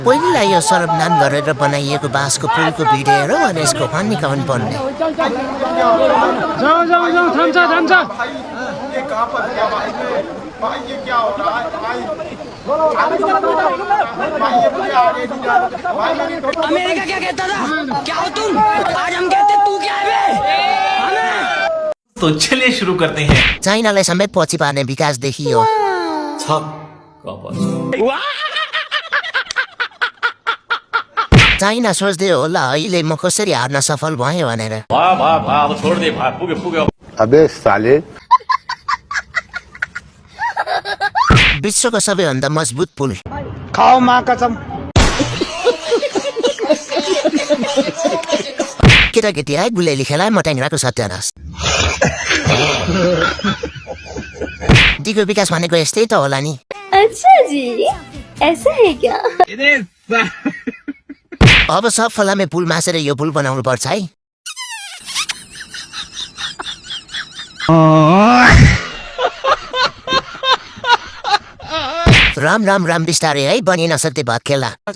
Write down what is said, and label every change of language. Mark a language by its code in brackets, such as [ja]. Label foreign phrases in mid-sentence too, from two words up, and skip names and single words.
[ne] पहिला यो सर्वनाम गरेर बनाइएको बाँसको पुलको भिडियो हेरौँ अनि यसको [en] funny comment [ne] पर्ने [hi] अमेरिका क्या कहता था? क्या हो तुम? आज हम कहते तू क्या है बे? तो चलिए शुरू करते हैं। [ne] चाइनालाई समेत पछि पार्ने विकास देखियो चाइना सोच्दै होला अहिले म कसरी हार्न सफल भएँ भनेर [hi] अबे साले [ne] विश्वको सबैभन्दा मजबुत पुल [hi] खाओ माँ कसम [ne] केटाकेटी है गुलेली खेलाए म ट्याङ्राको सत्यानाश दिगो विकास भनेको यस्तै त होला नि [hi] अच्छा जी ऐसा है क्या [ne] अब सब फलामे पुल मासेर यो पुल बनाउनु पर्छ है राम राम राम बिस्तारै है बनी नसक्दै भात खेला